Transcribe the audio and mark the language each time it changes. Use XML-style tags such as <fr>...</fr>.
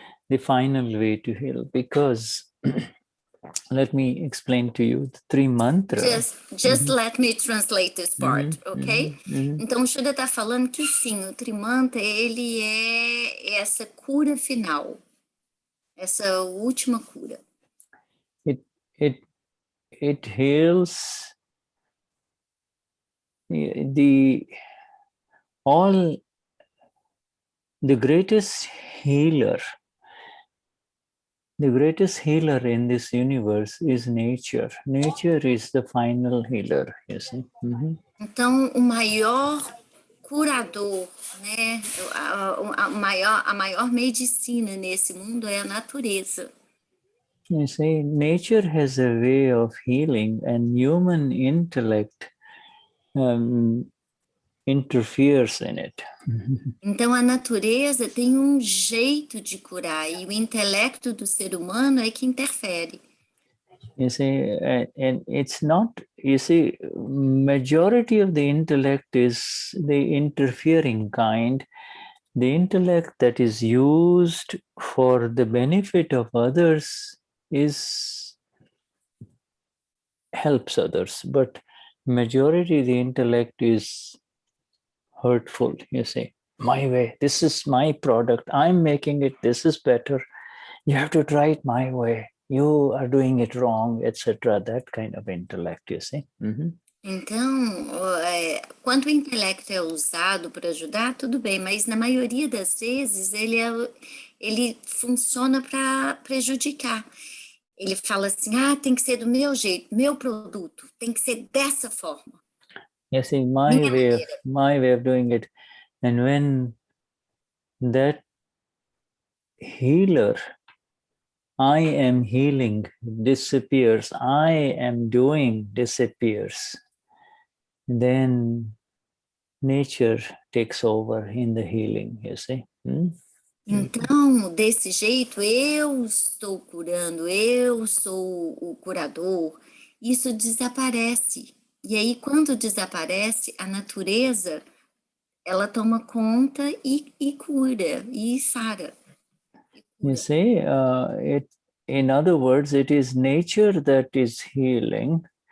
<en>The final way to heal, because let me explain to you the three mantras. Just let me translate this part, ok?</en> <pt>Então, o Shuddha está falando que sim, o Trimantra, ele é essa cura final, essa última cura.</pt> <en>it heals the all the greatest healer. The greatest healer in this universe is nature. Nature is the final healer, you see.</en> <pt>Então, o maior curador, né? A maior medicina nesse mundo é a natureza.</pt> <en>You see, nature has a way of healing, and human intellect interferes in it.</en> <pt>Então, a natureza tem um jeito de curar, e o intelecto do ser humano é que interfere.</pt> <en>You see, and it's not, you see, majority of the intellect is the interfering kind. The intellect that is used for the benefit of others helps others, but majority the intellect is hurtful. You see, my way, this is my product, I'm making it, this is better, you have to try it my way, you are doing it wrong, etc. That kind of intellect, you see.</en> <pt>Então, quando o intelecto é usado para ajudar, tudo bem, mas na maioria das vezes ele funciona para prejudicar. Ele fala assim, tem que ser do meu jeito, meu produto, tem que ser dessa forma.</pt> <en>You see, my way of doing it. And when that healer, I am healing, disappears, I am doing disappears, then nature takes over in the healing, you see.</en> <pt>Então, desse jeito, eu estou curando, eu sou o curador, isso desaparece. E aí, quando desaparece, a natureza, ela toma conta e cura, e sara.</pt> <en>You see, in other words, it is nature that is healing.</en>